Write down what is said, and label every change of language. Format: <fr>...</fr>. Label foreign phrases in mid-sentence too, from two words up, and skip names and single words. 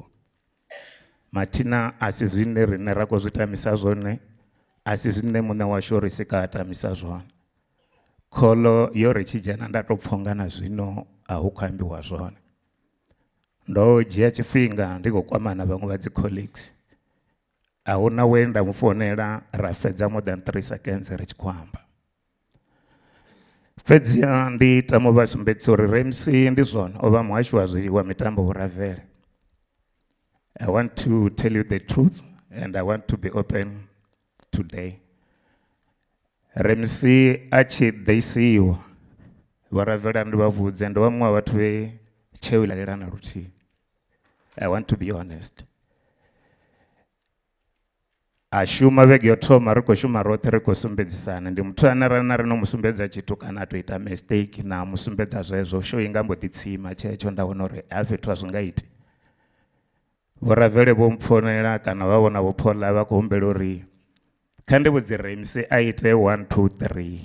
<ve>Mathina a si zwine riṋe ra khou zwi tamisa zwone, a si zwine muṋe washu o ri sika a tamisa zwone. Kholo yo ri tshi dzhena nda tou pfha nga na zwino a hu khou ambiwa zwone. Ndo dzhia tshifhinga ndi khou kwamana na vhaṅwe vha dzi colleagues, a huna we nda mu founela ra fhedza</ve> <en>more than 3 seconds</en> <ve>ri tshi khou amba. Fhedziha ndi tamo vha sumbedzisa uri Rampsie ndi zwone o vha muhashi wa mitambo Vhuravhele.</ve> <en>I want to tell you the truth and I want to be open today.</en> <ve>Rampsie a tshi ḓisiwa Vhuravhele ndi vha vhudze ndo vha muṅwe wa vhathu vhe tsheo ilalela na luthihi.</ve> <en>I want to be honest.</en> <ve>A shuma vhege yo thoma ri khou shuma roṱhe ri khou sumbedzisana, ndi muthu ane ra na ri no mu sumbedza tshithu kana a tou ita mistake na mu sumbedza zwezwo show i nga mbo ḓi tsima tshetsho nda vhona uri ha fhethu a zwi nga iti. Vhuravhele vho mpfonela kana vha vhona vho Paula vha khou humbela uri kha ndi vhudze Rampsie a ite 1 2 3.</ve>